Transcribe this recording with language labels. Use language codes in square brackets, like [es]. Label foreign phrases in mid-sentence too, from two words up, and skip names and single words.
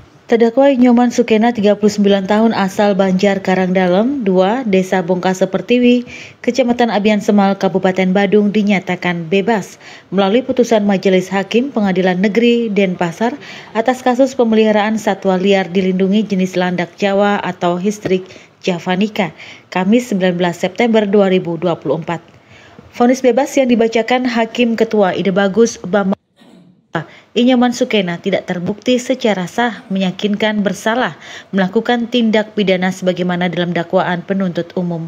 [id] Terdakwa Inyoman Sukena, 39 tahun, asal Banjar Karangdalam 2, Desa Bongkase Pertiwi, Kecamatan Abian Semal, Kabupaten Badung, dinyatakan bebas melalui putusan Majelis Hakim Pengadilan Negeri Denpasar atas kasus pemeliharaan satwa liar dilindungi jenis landak Jawa atau Histrik javanica, Kamis 19 September 2024. Vonis bebas yang dibacakan Hakim Ketua Ide Bagus Bambang Inyoman Sukena tidak terbukti secara sah meyakinkan bersalah melakukan tindak pidana sebagaimana dalam dakwaan penuntut umum.